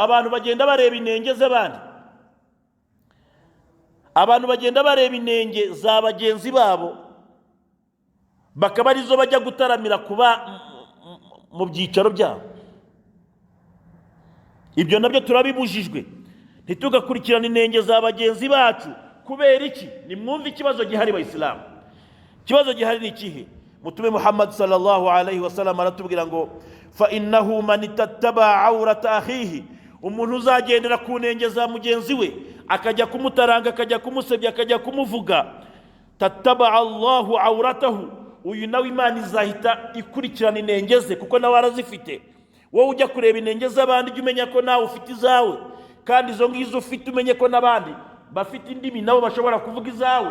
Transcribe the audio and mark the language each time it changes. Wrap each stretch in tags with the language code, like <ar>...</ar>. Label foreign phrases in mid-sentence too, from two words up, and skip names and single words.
<rw>Abantu bagenda bareba inenge z'abandi, abantu bagenda bareba inenge za bagenzi babo, bakaba arizo bajya gutaramira kuba mu byicaro byabo. Ibyo nabyo turabibujijwe. Ntitugakurikirana inenge za bagenzi bacu. Kubera iki? Nimwumve ikibazo gihari Abayisilamu. Ikibazo gihari ni ikihe? Mutume Muhammad</rw> <ar>صلى الله عليه وسلم</ar> <rw>aratubwira ngo</rw> <ar>فإنه من تتبع عورة أخيه,</ar> <rw>umuntu uzagendera ku nenge za mugenzi we akajya kumutaranga, akajya kumusebya, akajya kumuvuga,</rw> <ar>تتبع الله عورته,</ar> <rw>uyu nawe Imana izahita ikurikirana inenge ze, kuko nawe arazifite. Wowe ujya kureba inenge z'abandi jya umenya ko nawe ufite izawe, kandi izo ngizo ufite umenye ko n'abandi bafite indimi nabo bashobora kuvuga izawe.</rw>